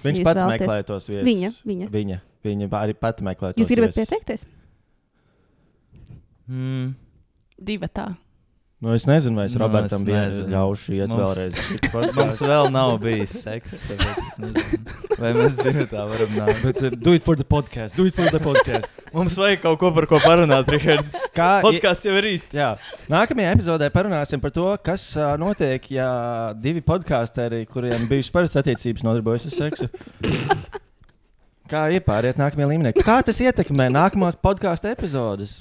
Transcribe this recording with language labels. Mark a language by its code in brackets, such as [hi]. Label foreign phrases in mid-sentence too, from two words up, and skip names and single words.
[lv] Viņš pats meklē tos viesus. Viņa arī pat meklē tos viesus. Jūs gribat pieteikties? Divatā. Es nezinu, vai es Robertam ļaušu iet vēlreiz. Mums vēl nav bijis seks, tāpēc es nezinu. Vai mēs divatā varam nākt. [en] Bet do it for the podcast. [lv] Mums vajag kaut ko par ko parunāt, Richard. Podcasts jau ir rīt. Jā. Nākamajā epizodē parunāsim par to, kas notiek, ja 2 podkāsteri, kuriem bijušas parastas attiecības, nodarbojas ar seksu. Kā iepāriet nākamajā līmenī? Kā tas ietekmē nākamās podkāstu epizodes?